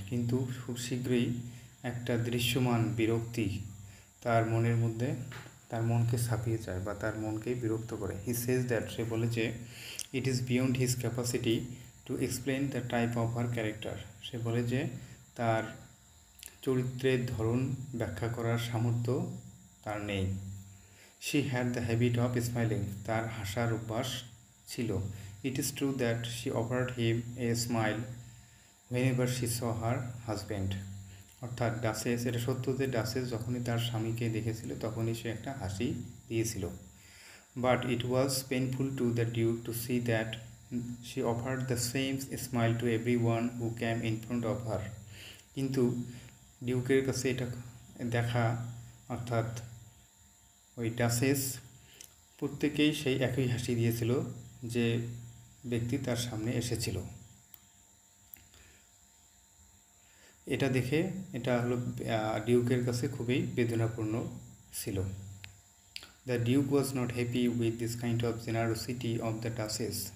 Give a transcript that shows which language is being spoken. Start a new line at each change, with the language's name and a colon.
Bangla: কিন্তু খুব শীঘ্রই একটা দৃশ্যমান বিরক্তি তার মনের মধ্যে তার মনকে ছাপিয়ে যায় বা তার মনকে বিরক্ত করে.
English: he says that,
Bangla: সে বলে যে
English: It is beyond his capacity to explain the type of her character.
Bangla: সে বলে যে তার চরিত্রের ধরন ব্যাখ্যা করার সামর্থ্য তার নেই.
English: She had the habit of smiling.
Bangla: তার হাসার অভ্যাস ছিল.
English: It is true that she offered him a smile whenever she saw her husband.
Bangla: অর্থাৎ ডাচেস, এটা সত্য যে ডাচেস যখনই তার স্বামীকে দেখেছিল তখনই সে একটা হাসি দিয়েছিল.
English: But it was painful to the Duke to see that she offered the same smile to everyone who came in front of her.
Bangla: কিন্তু ডিউকের কাছে এটা দেখা, অর্থাৎ ওই ডাচেস প্রত্যেকেই সেই একই হাসি দিয়েছিল যে ব্যক্তি তার সামনে এসেছিল. এটা দেখে এটা হলো ডিউকের কাছে খুবই বেদনাপূর্ণ ছিল.
English: The Duke was not happy with this kind of generosity of the Duchess.